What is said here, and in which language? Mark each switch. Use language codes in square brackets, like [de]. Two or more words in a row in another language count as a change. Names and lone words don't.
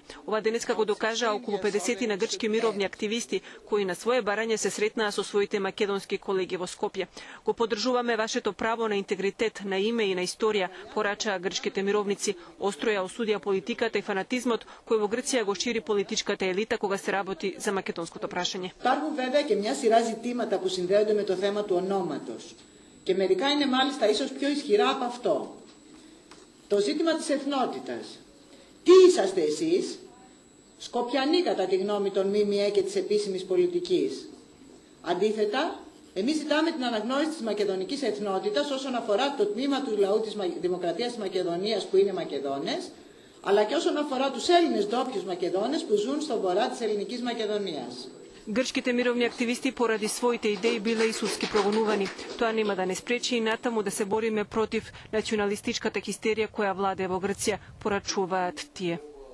[mk] Ова денеска го докажаа околу 50 на грчки мировни активисти кои на свое барање се сретнаа со своите македонски колеги во Скопје. Го поддржуваме вашето право на интегритет, на име и на историја, порачаа грчките мировници. Остро ја осудија политиката и фанатизмот кој во Грција го шири политичката елита кога се работи за македонското прашање. [el] Υπάρχουν βέβαια και μια σειρά ζητήματα που συνδέονται με το θέμα του ονόματος. Και μερικά είναι μάλιστα ίσως πιο ισχυρά από αυτό. Το ζήτημα της εθνότητας. Τι είσαστε εσείς, Σκοπιανοί κατά τη γνώμη των ΜΜΕ και της επίσημης πολιτικής. Αντίθετα, εμείς ζητάμε την αναγνώριση της μακεδονικής εθνότητας όσον αφορά το τμήμα του λαού της Δημοκρατίας της Μακεδονίας που είναι Μακεδόνες, αλλά και όσον αφορά τους Έλληνες ντόπιους Μακεδόνες που ζουν στον βορρά της ελληνικής Μακεδονίας. [mk] Грчките мировни активисти поради своите идеи биле и судски прогонувани. Тоа нема да не спречи и натаму да се бориме против националистичката хистерија која владее во Грција, порачуваат тие.